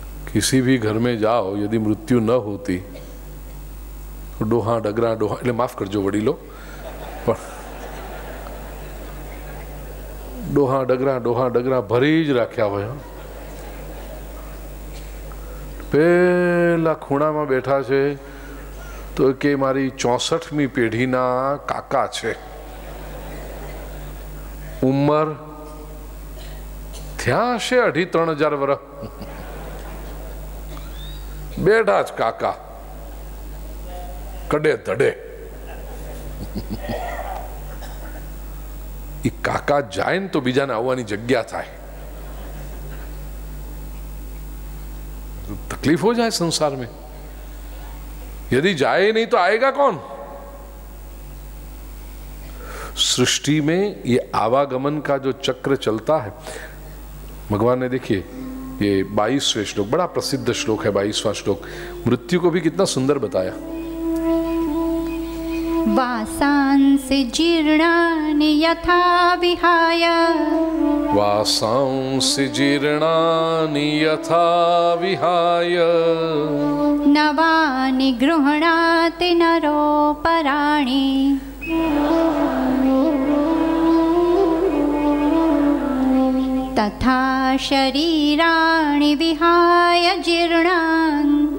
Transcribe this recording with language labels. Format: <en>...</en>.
<hi>किसी भी घर में जाओ, यदि मृत्यु न होती तो डोहा डगरा</hi> <gu>એટલે માફ કરજો વડીલો, પણ ડોહા ડગરા ભરી જ રાખ્યા હોય। પેલા ખૂણામાં બેઠા છે તો કે મારી 64મી પેઢીના કાકા છે, ઉંમર થયા હશે 2,500-3,000 વર્ષ, બેઠા જ કાકા કડે ધડે। એ કાકા જાય ને તો બીજાને આવવાની જગ્યા થાય,</gu> <hi>तकलीफ हो जाए संसार में। यदि जाए नहीं तो आएगा कौन? सृष्टि में ये आवागमन का जो चक्र चलता है, भगवान ने देखिए ये 22वें श्लोक, बड़ा प्रसिद्ध श्लोक है 22वां श्लोक, मृत्यु को भी कितना सुंदर बताया।</hi> <sa>वासांसि जीर्णानि यथा विहाय, वासांसि जीर्णानि यथा विहाय, नवानि गृह्णाति नरोपराणि, तथा शरीराणि विहाय जीर्णान्,</sa>